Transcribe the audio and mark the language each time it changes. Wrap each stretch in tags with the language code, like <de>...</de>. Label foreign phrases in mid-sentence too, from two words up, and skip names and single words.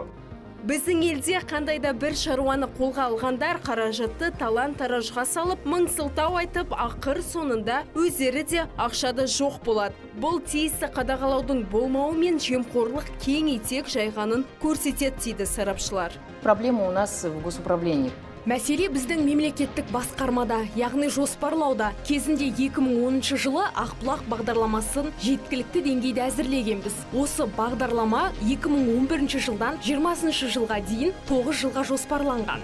<kk>Біздің елде қандайда бір шаруаны қолға алғандар қаражатты талан-таражға салып, мың сылтау айтып, ақыр соңында өздері де ақшада жоқ болады. Бұл тиісті қадағалаудың болмауы мен жемқорлық кең етек жайғанын көрсетеді дейді сарапшылар.</kk> <ru>Проблема у нас в госуправлении.</ru> <kk>Мәселе біздің мемлекеттік басқармада, яғни жоспарлауда. Кезінде 2010 жылы Ақбұлақ бағдарламасын жеткілікті деңгейде әзірлегенбіз. Осы бағдарлама 2011 жылдан 20 жылға дейін 9 жылға жоспарланған.</kk>